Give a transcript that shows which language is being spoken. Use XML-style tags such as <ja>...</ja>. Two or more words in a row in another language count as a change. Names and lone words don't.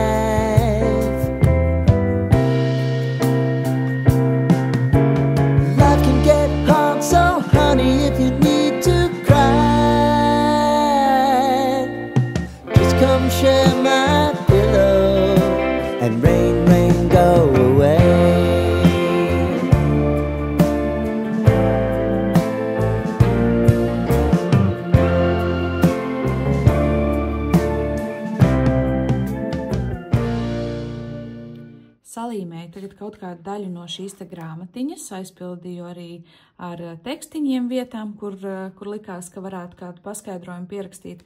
<en>So honey, if you need to cry, just come share my pillow and rain, rain, go away.</en> <lv>Salīmēju tagad kaut kādu daļu no šīs te grāmatiņas, aizpildīju arī ar tekstiņiem vietām, kur likās, ka varētu kādu paskaidrojumu pierakstīt.</lv>